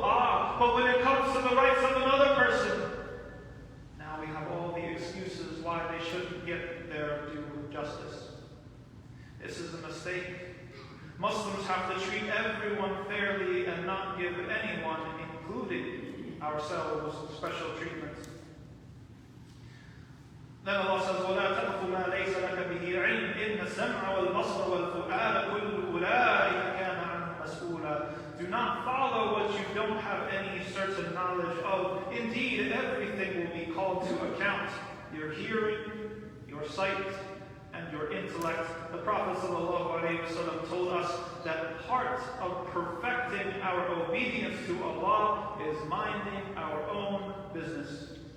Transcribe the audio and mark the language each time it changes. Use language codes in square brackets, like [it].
[en] But when it comes to the rights of another person, now we have all the excuses why they shouldn't get their due justice. This is a mistake. Muslims have to treat everyone fairly and not give anyone, including ourselves, special treatment. Then Allah says, [ar] وَلَا تَقْفُ مَا لَيْسَ لَكَ بِهِ عِلْمٍ إِنَّ السَّمْعَ وَالْبَصَرَ وَالْفُؤَادَ كُلُّ أُولَٰئِكَ كَانَ عَنْهُ مَسْئُولًا. [en] Do not follow what you don't have any certain knowledge of. Indeed, everything will be called to account. Your hearing, your sight, and your intellect. The Prophet ﷺ told us that part of perfecting our obedience to Allah is minding our own business.